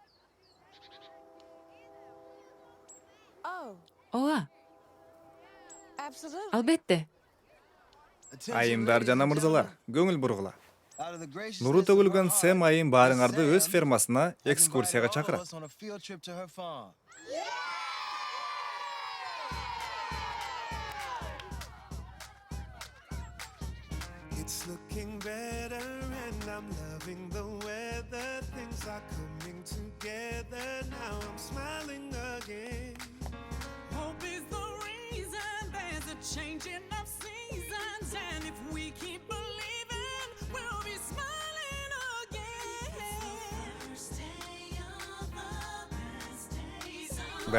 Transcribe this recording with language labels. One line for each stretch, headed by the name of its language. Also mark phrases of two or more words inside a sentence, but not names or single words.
Kyrgyz: Ооба, албетте. Айымдар жана мырзалар, көңүл бургула. Нуру төгүлгөн Сэм айым баарыңарды өз фермасына экскурсияга чакырат.
English: It's looking better and I'm loving the weather. Things are coming together. Now I'm smiling again. Hope is the reason there's a changing of seasons. And if we keep believing, we'll be smiling again. First day of the best days of